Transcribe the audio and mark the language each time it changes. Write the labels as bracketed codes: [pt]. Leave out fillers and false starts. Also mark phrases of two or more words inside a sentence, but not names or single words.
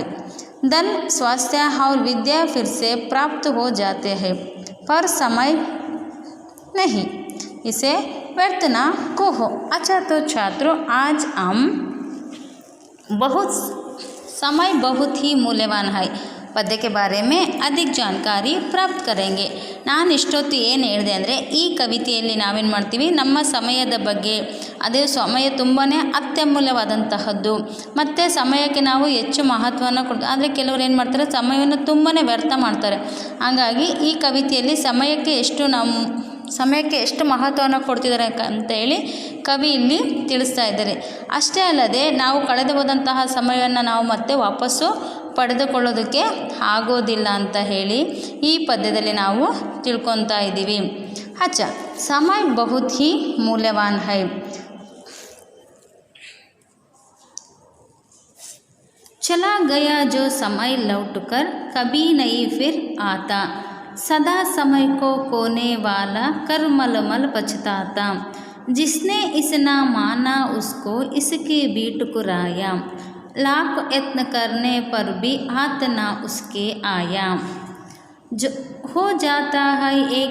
[hi] धन, स्वास्थ्य और विद्या फिर से प्राप्त हो जाते हैं, पर समय नहीं, इसे व्यर्थ ना कहो। अच्छा, तो छात्रों, आज हम समय बहुत ही मूल्यवान है ಪದ್ಯ के बारे में अधिक जानकारी प्राप्त करेंगे। [kn] ನಾನು ಇಷ್ಟೊತ್ತು ಏನು ಹೇಳಿದೆ ಅಂದರೆ, ಈ ಕವಿತೆಯಲ್ಲಿ ನಾವೇನು ಮಾಡ್ತೀವಿ, ನಮ್ಮ ಸಮಯದ ಬಗ್ಗೆ, ಅದೇ ಸಮಯ ತುಂಬಾ ಅತ್ಯಮೂಲ್ಯವಾದಂತಹದ್ದು ಮತ್ತು ಸಮಯಕ್ಕೆ ನಾವು ಹೆಚ್ಚು ಮಹತ್ವವನ್ನು ಕೊಡ್ತೀವಿ. ಆದರೆ ಕೆಲವರು ಏನು ಮಾಡ್ತಾರೆ, ಸಮಯವನ್ನು ತುಂಬಾ ವ್ಯರ್ಥ ಮಾಡ್ತಾರೆ. ಹಾಗಾಗಿ ಈ ಕವಿತೆಯಲ್ಲಿ ಸಮಯಕ್ಕೆ ಎಷ್ಟು ಮಹತ್ವವನ್ನು ಕೊಡ್ತಿದ್ದಾರೆ ಅಂತ ಹೇಳಿ ಕವಿ ಇಲ್ಲಿ ತಿಳಿಸ್ತಾ ಇದ್ದಾರೆ. ಅಷ್ಟೇ ಅಲ್ಲದೆ ನಾವು ಕಳೆದು ಹೋದಂತಹ ಸಮಯವನ್ನು ನಾವು ಮತ್ತೆ ವಾಪಸ್ಸು ಪಡೆದುಕೊಳ್ಳೋದಕ್ಕೆ ಆಗೋದಿಲ್ಲ ಅಂತ ಹೇಳಿ ಈ ಪದ್ಯದಲ್ಲಿ ನಾವು ತಿಳ್ಕೊತಾ ಇದ್ದೀವಿ. [hi] अच्छा, समय बहुत ही मूल्यवान है। चला गया जो समय लौट कर कभी नहीं फिर आता, सदा समय को खोने वाला कर मलमल पछताता, जिसने इस ना माना उसको इसके भी ठुकराया, लाख यत्न करने पर भी हाथ ना उसके आया, जो हो जाता है एक